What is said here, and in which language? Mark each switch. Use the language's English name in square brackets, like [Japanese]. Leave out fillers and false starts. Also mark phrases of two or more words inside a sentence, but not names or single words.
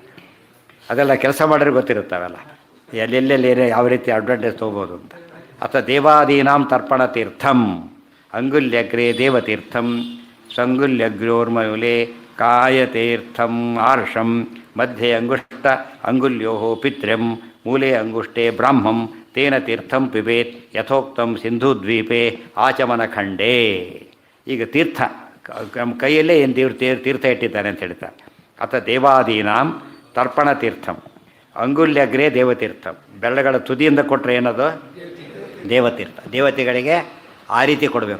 [Kannada] ಅದೆಲ್ಲ ಕೆಲಸ ಮಾಡಿದ್ರೆ ಗೊತ್ತಿರುತ್ತವೆಲ್ಲ ಎಲ್ಲೆಲ್ಲಿ ಏನೇ ಯಾವ ರೀತಿ ಅಡ್ವಾಂಟೇಜ್ ತೊಗೋಬೋದು ಅಂತ. [Sanskrit] ಅಥವಾ ದೇವಾದೀನಾಂ ತರ್ಪಣ ತೀರ್ಥಂ ಅಂಗುಲ್ಯಗ್ರೇ ದೇವತೀರ್ಥಂ ಸಂಗುಲ್ಯಗ್ರೋರ್ಮೂಲೆ ಕಾಯತೀರ್ಥಂ ಆರ್ಷಂ ಮಧ್ಯೆ ಅಂಗುಲ್ಯೋ ಪಿತ್ರ್ಯಂ ಮೂಲೆ ಅಂಗುಷ್ಟೇ ಬ್ರಾಹ್ಮಂ ತೇನ ತೀರ್ಥಂ ಪಿಬೇತ್ ಯಥೋಕ್ತಂ ಸಿಂಧುದ್ವೀಪೆ ಆಚಮನಖಂಡೇ. [Kannada] ಈಗ ತೀರ್ಥ ಕೈಯಲ್ಲೇ ಏನು ತೀರ್ಥ ಇಟ್ಟಿದ್ದಾನೆ ಅಂತ ಹೇಳ್ತಾರೆ. [Sanskrit] ಅಥವಾ ದೇವಾದೀನಾಂ ತರ್ಪಣ ತೀರ್ಥಂ ಅಂಗುಲ್ಯಗ್ರೇ ದೇವತೀರ್ಥಂ, [Kannada] ಬೆರಳುಗಳ ತುದಿಯಿಂದ ಕೊಟ್ಟರೆ ಏನದು? ದೇವತೀರ್ಥ. ದೇವತೆಗಳಿಗೆ ಆ ರೀತಿ ಕೊಡಬೇಕು.